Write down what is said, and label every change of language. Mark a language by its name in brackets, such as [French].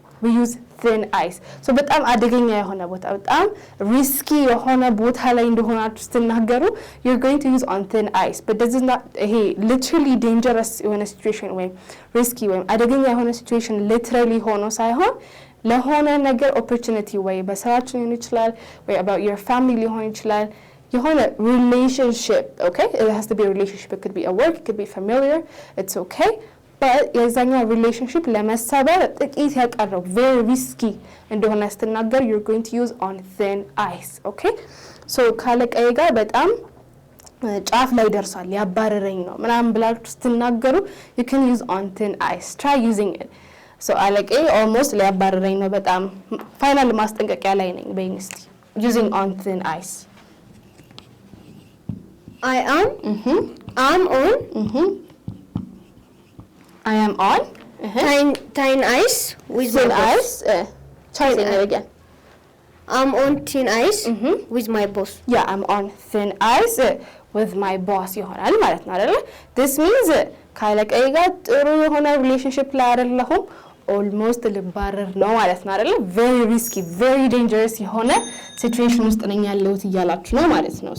[English] we use thin ice. So [Amharic] በጣም አደገኛ የሆነ ቦታ በጣም risky የሆነ ቦታ ላይ እንደሆናችሁ ስትናገሩ [English] you're going to use on thin ice. But this is not [Amharic] ይሄ literally dangerous የሆነ situation ወይም risky ወይም አደገኛ የሆነ situation literally ሆኖ ሳይሆን ለሆነ ነገር opportunity ወይ በስራችሁ ሊሆን ይችላል ወይ [English] about your family [Amharic] ሊሆን ይችላል የሆነ relationship, okay? [English] It has to be a relationship. It could be a work, it could be familiar. It's okay. But [Amharic] የዛኛው [English] relationship [Amharic] ለመሰበር ጥቂት ያቀረው [English] very risky [Amharic] እንደሆነ ስትናገር [English] you're going to use on thin ice, okay? [Amharic] So ካለቀዬ ጋር በጣም ጫፍ ላይ ደርሷል ያባረረኝ ነው ምናምን ብላችሁ ስትናገሩ [English] you can use on thin ice. Try using it. [Amharic] So አለቀዬ almost ሊያባረረኝ ነው በጣም ፋይናል ማስጠንቀቂያ ላይ ነኝ በይኝ እስቲ [English] using on thin ice. I am I'm on I am on thin ice with thin my boss. ice. Try it again. I'm on thin ice with my boss. Yeah, I'm on thin ice with my boss [Amharic] ይሆናል ማለት ነው አይደል? [English] This means [Amharic] ካለቀዬ ጋር ጥሩ የሆነ relationship ላይ አይደለሁም almost ልባረር ነው ማለት ነው አይደል? [English] Very risky, very dangerous [Amharic] የሆነ situation ውስጥ ነኝ ያለሁት እያላችሁ ነው ማለት ነው.